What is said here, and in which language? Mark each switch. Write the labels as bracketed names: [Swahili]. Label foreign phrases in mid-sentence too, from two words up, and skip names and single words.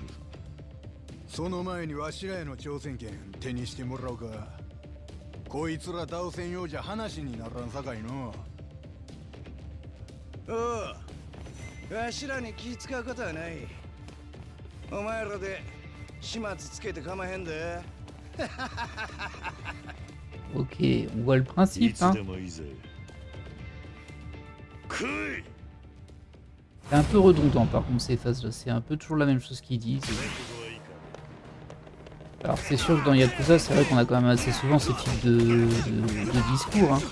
[Japanese] その前にわしらへの挑戦権手にしてもらおうか。こいつら倒せんようじゃ話にならんさかいの。おう、わしらに気使うことはない。お前らで始末つけてかまへんで。 [French] Ok, on voit le principe, hein. C'est un peu redondant par contre ces phases-là, c'est un peu toujours la même chose qu'ils disent. Alors c'est sûr que dans Yakuza, c'est vrai qu'on a quand même assez souvent ce type de discours, hein.